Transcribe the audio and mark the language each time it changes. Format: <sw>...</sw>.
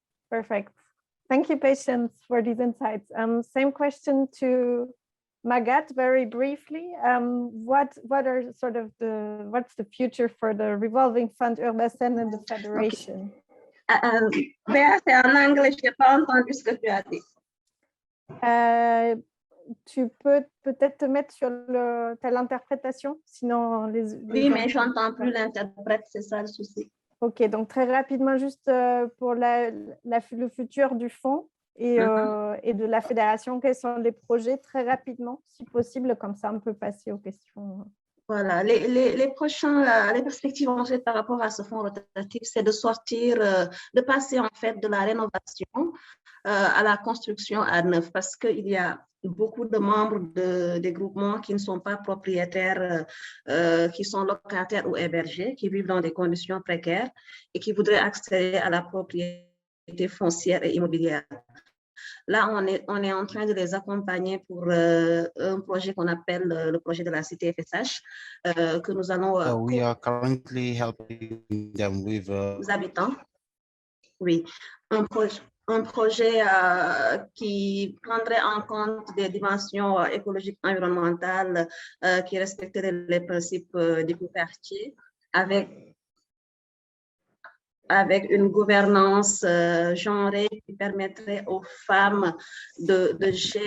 <en>Perfect. Thank you, Patience, for these insights. Same question to Magatte, very briefly, what are sort of what's the future for the revolving fund UrbaSEN and the federation?</en> <fr>Béa, c'est en anglais, je n'ai pas entendu ce que tu as dit. Tu peux peut-être te mettre sur l'interprétation, sinon Oui, mais je n'entends plus l'interprète, c'est ça le souci. Ok, donc très rapidement, juste pour le futur du fonds et de la fédération, quels sont les projets très rapidement, si possible, comme ça on peut passer aux questions. Voilà, les perspectives en fait par rapport à ce fonds rotatif, c'est de sortir, de passer en fait de la rénovation à la construction à neuf, parce qu'il y a beaucoup de membres des groupements qui ne sont pas propriétaires, qui sont locataires ou hébergés, qui vivent dans des conditions précaires et qui voudraient accéder à la propriété foncière et immobilière. Là, on est en train de les accompagner pour un projet qu'on appelle le projet de la cité FSH, que nous allons...</fr> <en>we are currently helping them with...</en> <fr>les habitants. Oui, un projet qui prendrait en compte des dimensions écologiques environnementales, qui respecterait les principes du quartier, avec une gouvernance genrée qui permettrait aux femmes de gérer</fr>